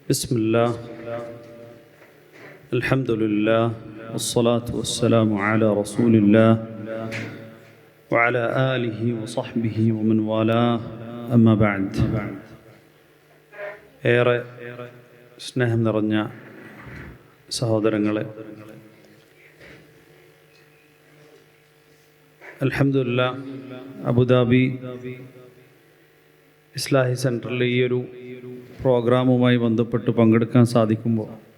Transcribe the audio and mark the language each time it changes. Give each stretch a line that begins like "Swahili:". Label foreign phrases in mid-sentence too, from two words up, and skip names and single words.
Arabic: بسم الله الحمد لله والصلاة والسلام على رسول الله وعلى آله وصحبه ومن والاه أما بعد.
Malayalam: ഏറെ സ്നേഹം നിറഞ്ഞ സഹോദരങ്ങളെ, അൽഹംദുലില്ലാഹ് അബുദാബി ഇസ്ലാഹി സെൻറ്ററിൽ ഈ ഒരു പ്രോഗ്രാമുമായി ബന്ധപ്പെട്ട് പങ്കെടുക്കാൻ സാധിക്കുമ്പോൾ